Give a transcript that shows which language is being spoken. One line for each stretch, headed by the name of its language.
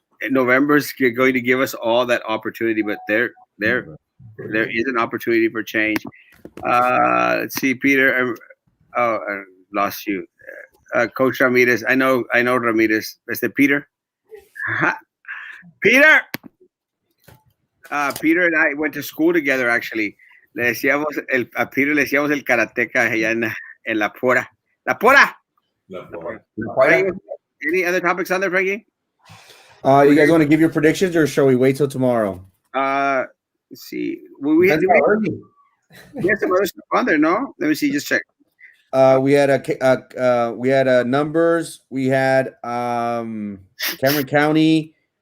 English: November's going to give us all that opportunity, but there is an opportunity for change. Let's see, Peter. lost you. Coach Ramirez. I know Ramirez. Peter. Peter. Peter and I went to school together, actually.
Spanish: A Peter le decíamos el karateca allá en La Pora. La Pora.
English: Any other topics on there, Frankie? You guys want to give your predictions, or shall we wait till tomorrow? Let's see. We had some other stuff on there, no? Let me see. Just check. We had numbers. We had Cameron County.